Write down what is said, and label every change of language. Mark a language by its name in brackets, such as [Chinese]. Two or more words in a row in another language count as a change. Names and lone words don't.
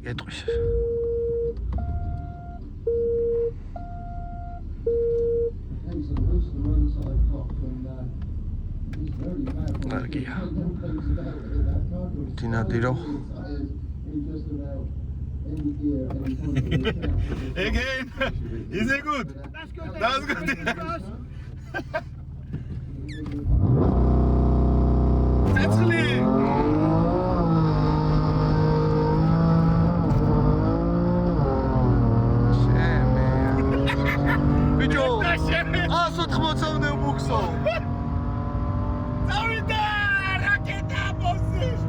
[Georgian] კარგია. დინადირო. [English] Again, is it good? That's good. That's clean. [Georgian] ბიჭო 180-მდე მუხსო. წავიდა რაკეტა მოსი.